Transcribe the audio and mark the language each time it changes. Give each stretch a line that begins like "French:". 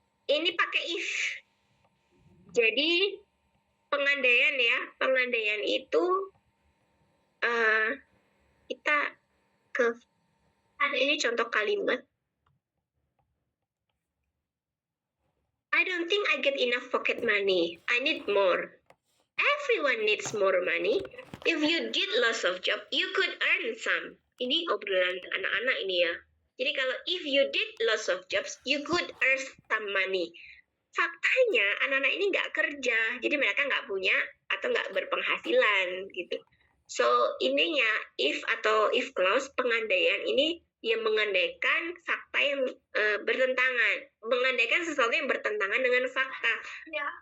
Indonesian: Ini pakai if. Jadi pengandaian itu kita ada ini contoh kalimat.
English: I don't think I get enough pocket money. I need more. Everyone needs more money. If you did lots of job, you could earn some.
Indonesian: Ini obrolan anak-anak ini ya. Jadi kalau
English: if you did lots of jobs, you could earn some money.
Indonesian: Faktanya anak-anak ini nggak kerja, jadi mereka nggak punya atau nggak berpenghasilan gitu. So ininya if atau if clause pengandaian ini yang mengandaikan fakta yang bertentangan, mengandaikan sesuatu yang bertentangan dengan fakta. Ya.